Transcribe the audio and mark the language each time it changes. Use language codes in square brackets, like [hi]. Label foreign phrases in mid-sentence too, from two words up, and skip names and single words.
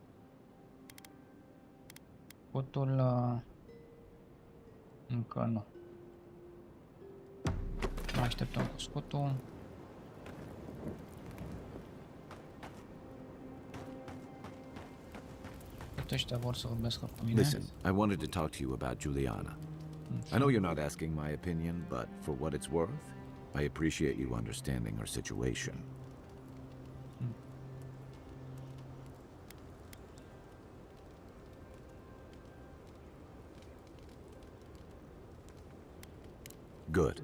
[ro] Scutul încă nu. Mai așteptăm cu scutul. Ăștia vor să vorbească cu mine. [en] Listen, I wanted to talk to you about Juliana. I know you're not asking my opinion, but for what it's worth, I appreciate you understanding her situation. Good.